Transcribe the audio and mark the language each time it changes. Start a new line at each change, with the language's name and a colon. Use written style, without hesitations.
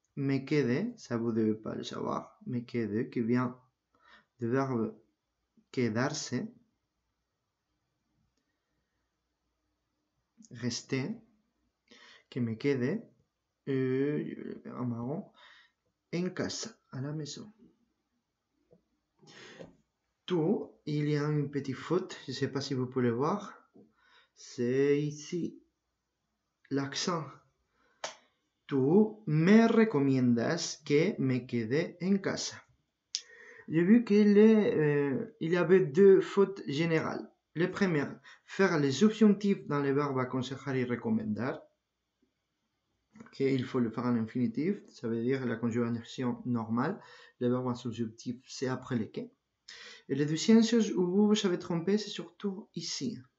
Spanish: Me quede,
French: ça vous devez pas le savoir,
Spanish: me quede,
French: qui vient du verbe quedarse, rester,
Spanish: que me quede,
French: en marron,
Spanish: en casa,
French: à la maison. Tout, il y a une petite faute, je ne sais pas si vous pouvez le voir, c'est ici, l'accent.
Spanish: Tú me recomiendas que me quede en casa.
French: J'ai vu qu'il y avait deux fautes générales. La première, faire les subjonctifs dans les verbes
Spanish: aconsejar y recomendar.
French: Okay, il faut le faire en infinitif, ça veut dire la conjugation normale. Le verbe en subjonctif, c'est après le que. Et la deuxième chose où vous vous avez trompé, c'est surtout ici.